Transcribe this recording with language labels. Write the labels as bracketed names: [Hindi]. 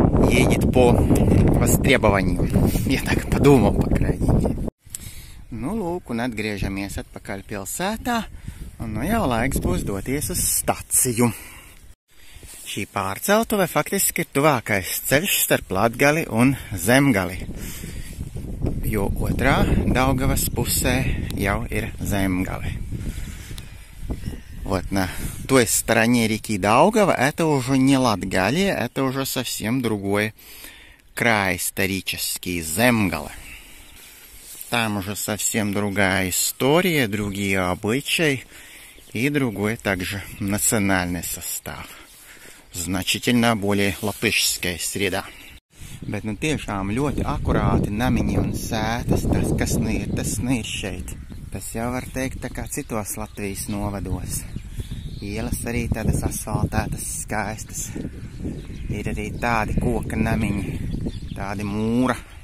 [Russian] едет по востребованию. [Latvian] Ja так padomāju, pa kraiņi. Nu, lūk, un atgriežamies atpakaļ pilsētā, un nu jau laiks būs doties uz staciju. Šī pārceltuve faktiski ir tuvākais ceļš starp Latgali un Zemgali, jo otrā Daugavas pusē jau ir Zemgali. [Russian] Вот на той стороне реки Даугава это уже не Латгалия, это уже совсем другой край исторический, Земгала. Там уже совсем другая история, другие обычаи и другой также национальный состав. Значительно более латышская среда. [Latvian] Bet nu tiešām ļoti akurāti namiņi un sētas, tas, kas ir šeit. Tas jau var teikt tā kā citos Latvijas novados. Ielas arī tādas asfaltētas, skaistas. Ir arī tādi koka namiņi, tādi mūra.